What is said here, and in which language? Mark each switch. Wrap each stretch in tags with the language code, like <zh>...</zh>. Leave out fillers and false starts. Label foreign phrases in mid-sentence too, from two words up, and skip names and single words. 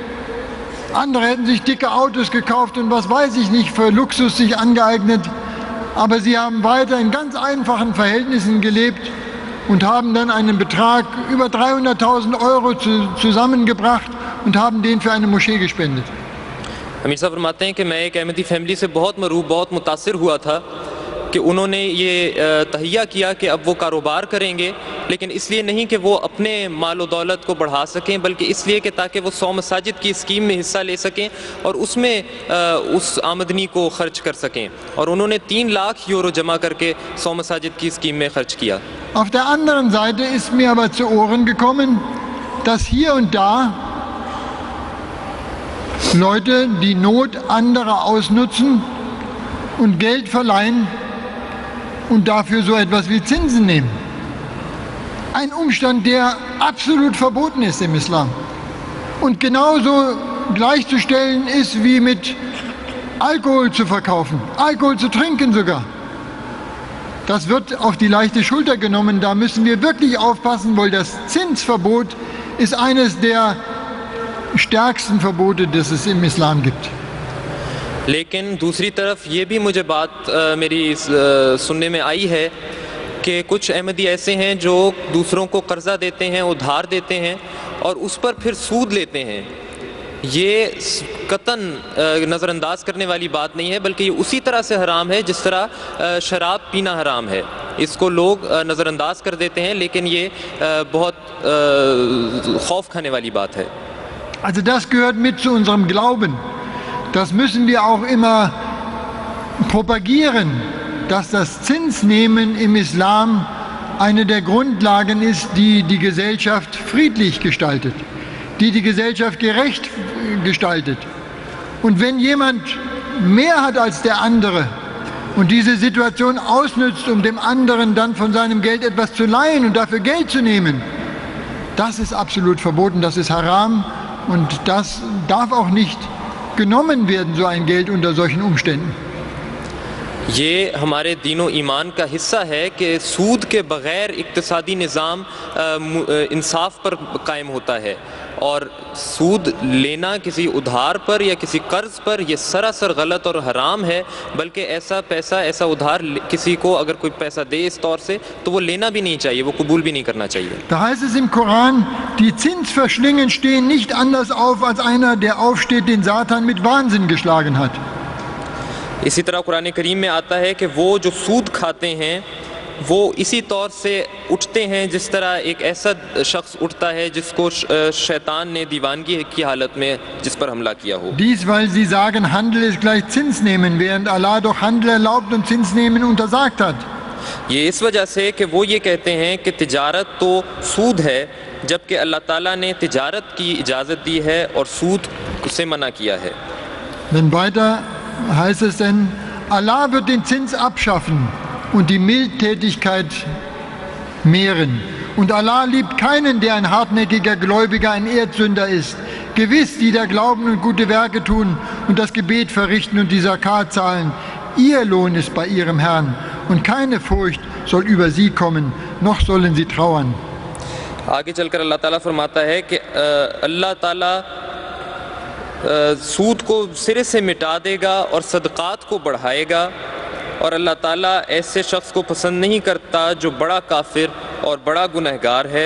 <de>Andere hätten sich dicke Autos gekauft und was weiß ich nicht für Luxus sich angeeignet. aber sie haben weiter in ganz einfachen Verhältnissen gelebt und haben dann einen Betrag über 300.000 Euro zusammengebracht und haben den für eine Moschee gespendet.</de> <ur>امیر صاحب فرماتے ہیں کہ میں ایک احمدی فیملی سے بہت مرعوب، بہت متاثر ہوا تھا کہ انہوں نے یہ تہیہ کیا کہ اب وہ کاروبار کریں گے، لیکن اس لیے نہیں کہ وہ اپنے مال و دولت کو بڑھا سکیں، بلکہ اس لیے کہ تاکہ وہ 100 مساجد کی اسکیم میں حصہ لے سکیں اور اس میں اس آمدنی کو خرچ کر سکیں. اور انہوں نے 3 لاکھ یورو جمع کرکے 100 مساجد کی اسکیم میں خرچ کیا.</ur> <de>Auf der anderen Seite ist mir aber zu Ohren gekommen, dass hier und da Leute die Not anderer ausnutzen und Geld verleihen und dafür so etwas wie Zinsen nehmen. Ein Umstand, der absolut verboten ist im Islam und genauso gleichzustellen ist wie mit Alkohol zu verkaufen, Alkohol zu trinken sogar. Das wird auf die leichte Schulter genommen, da müssen wir wirklich aufpassen, weil das Zinsverbot ist eines der stärksten Verbote, das es im Islam gibt.</de> <ur>لیکن دوسری طرف یہ بھی مجھے بات میری سننے میں آئی ہے کہ کچھ احمدی ایسے ہیں جو دوسروں کو قرضہ دیتے ہیں، ادھار دیتے ہیں اور اس پر پھر سود لیتے ہیں. یہ قطعاً نظرانداز کرنے والی بات نہیں ہے، بلکہ یہ اسی طرح سے حرام ہے جس طرح شراب پینا حرام ہے. اس کو لوگ نظرانداز کر دیتے ہیں، لیکن یہ بہت خوف کھانے والی بات ہے.</ur> <de>Also das gehört mit zu unserem Glauben. Das müssen wir auch immer propagieren, dass das Zinsnehmen im Islam eine der Grundlagen ist, die die Gesellschaft friedlich gestaltet, die die Gesellschaft gerecht gestaltet. Und wenn jemand mehr hat als der andere und diese Situation ausnützt, um dem anderen dann von seinem Geld etwas zu leihen und dafür Geld zu nehmen, das ist absolut verboten, das ist haram und das darf auch nicht genommen werden, so ein Geld unter solchen Umständen.</de> <ur>یہ ہمارے دین و ایمان کا حصہ ہے کہ سود کے بغیر اقتصادی نظام انصاف پر قائم ہوتا ہے اور سود لینا کسی ادھار پر یا کسی قرض پر یہ سراسر غلط اور حرام ہے. بلکہ ایسا پیسہ، ایسا ادھار کسی کو اگر کوئی پیسہ دے اس طور سے تو وہ لینا بھی نہیں چاہیے، وہ قبول بھی نہیں کرنا چاہیے.</ur> <de>Da heißt es im Koran, die Zinsverschlingen stehen nicht anders auf als einer, der aufsteht, den Satan mit Wahnsinn geschlagen hat.</de> <ur>اسی طرح قرآن کریم میں آتا ہے کہ وہ جو سود کھاتے ہیں وہ اسی طور سے اٹھتے ہیں جس طرح ایک ایسا شخص اٹھتا ہے جس کو شیطان نے دیوانگی کی حالت میں جس پر حملہ کیا ہو.</ur> <de>Dies, weil sie sagen, Handel ist gleich Zinsnehmen, während Allah doch Handel erlaubt und Zinsnehmen untersagt hat.</de> <ur>یہ اس وجہ سے کہ وہ یہ کہتے ہیں کہ تجارت تو سود ہے، جبکہ اللہ تعالیٰ نے تجارت کی اجازت دی ہے اور سود سے منع کیا ہے.</ur> <de>Denn weiter heißt es denn, Allah wird den Zins abschaffen und die Mildtätigkeit mehren. Und Allah liebt keinen, der ein hartnäckiger Gläubiger, ein Erdsünder ist. Gewiss, die da glauben und gute Werke tun und das Gebet verrichten und die Zakat zahlen, ihr Lohn ist bei ihrem Herrn und keine Furcht soll über sie kommen, noch sollen sie trauern.</de> <ur>آگے چل کر اللہ تعالیٰ فرماتا ہے کہ اللہ تعالیٰ سود کو سرے سے مٹا دے گا اور صدقات کو بڑھائے گا اور اللہ تعالیٰ ایسے شخص کو پسند نہیں کرتا جو بڑا کافر اور بڑا گنہگار ہے.</ur>